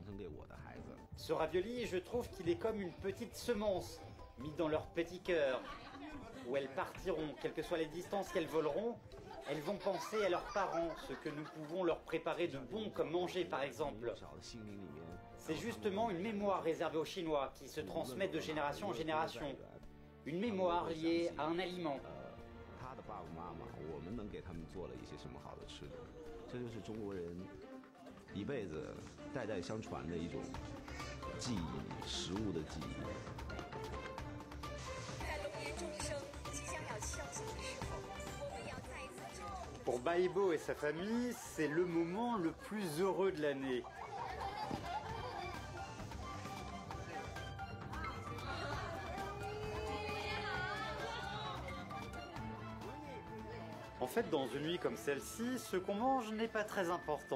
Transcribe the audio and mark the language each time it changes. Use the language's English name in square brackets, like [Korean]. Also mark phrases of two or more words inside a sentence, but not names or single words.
[French] Ce ravioli, je trouve qu'il est comme une petite semence, mise dans leur petit cœur, où elles partiront, quelles que soient les distances qu'elles voleront, elles vont penser à leurs parents, ce que nous pouvons leur préparer de bon, comme manger par exemple. C'est justement une mémoire réservée aux Chinois, qui se transmet de génération en génération. Une mémoire liée à un aliment. [Chinese] 他的爸爸妈妈，我们能给他们做了一些什么好的吃的，这就是中国人一辈子代代相传的一种记忆，食物的记忆。在龙年众生即将要敲响的时候，我们要再一次。 [French] Pour Baibo et sa famille, c'est le moment le plus heureux de l'année. En fait, dans une nuit comme celle-ci, ce qu'on mange n'est pas très important.